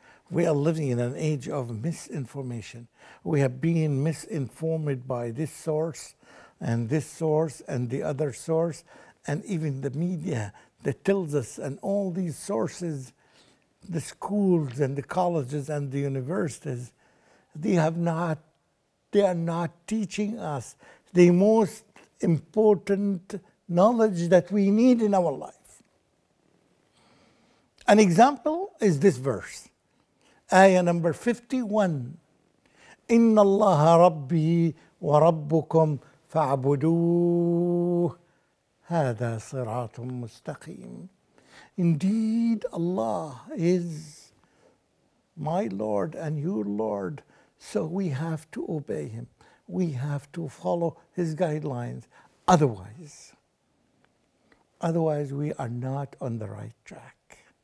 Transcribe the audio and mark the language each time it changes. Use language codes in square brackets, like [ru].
[en] We are living in an age of misinformation. We have been misinformed by this source and the other source, and even the media that tells us, and all these sources, the schools and the colleges and the universities, they are not teaching us the most important knowledge that we need in our life. An example is this verse. Ayah number 51. [ar] إن الله ربي وربكم فاعبدوه هذا صراط مستقيم. [en] Indeed, Allah is my Lord and your Lord, so we have to obey Him. We have to follow His guidelines. Otherwise, we are not on the right track.